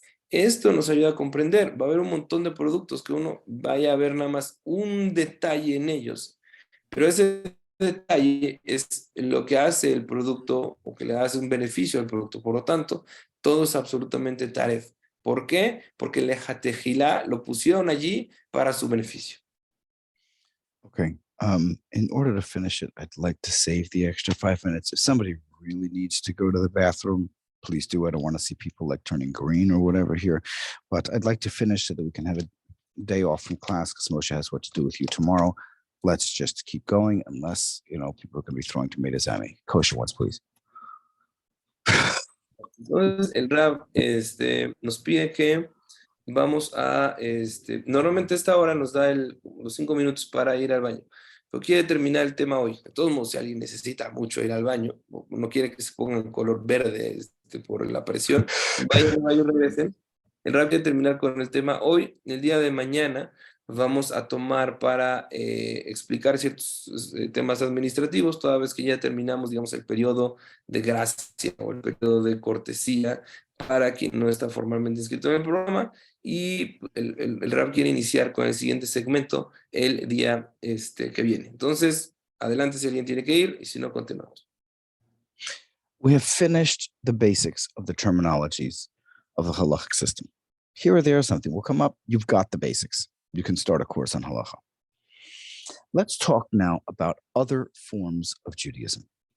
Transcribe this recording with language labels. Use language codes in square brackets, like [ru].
[es] Esto nos ayuda a comprender. Va a haber un montón de productos que uno vaya a ver nada más un detalle en ellos, pero ese detalle es lo que hace el producto o que le hace un beneficio al producto. Por lo tanto, todo es absolutamente taref. ¿Por qué? Porque el ejatejilá lo pusieron allí para su beneficio. [en] Okay. In order to finish it, I'd like to save the extra 5 minutes. If somebody really needs to go to the bathroom, please do. I don't want to see people like turning green or whatever here. But I'd like to finish so that we can have a day off from class because Moshe has what to do with you tomorrow. Let's just keep going unless, people are going to be throwing tomatoes at me. Kosher ones, please. [es] Entonces, el RAB nos pide que vamos normalmente esta hora nos da los 5 minutos para ir al baño, pero quiere terminar el tema hoy. De todos modos, si alguien necesita mucho ir al baño, o no quiere que se ponga en color verde por la presión, vayan, regresen. El RAB quiere terminar con el tema hoy. El día de mañana vamos a tomar para explicar ciertos temas administrativos, toda vez que ya terminamos, digamos, el periodo de gracia o el periodo de cortesía para quien no está formalmente inscrito en el programa. Y el RAP quiere iniciar con el siguiente segmento el día que viene. Entonces, adelante si alguien tiene que ir y si no, continuamos. [en] We have finished the basics of the terminologies of the halachic system. Here or there, something will come up. You've got the basics. You can start a course on halacha. Let's talk now about other forms of Judaism.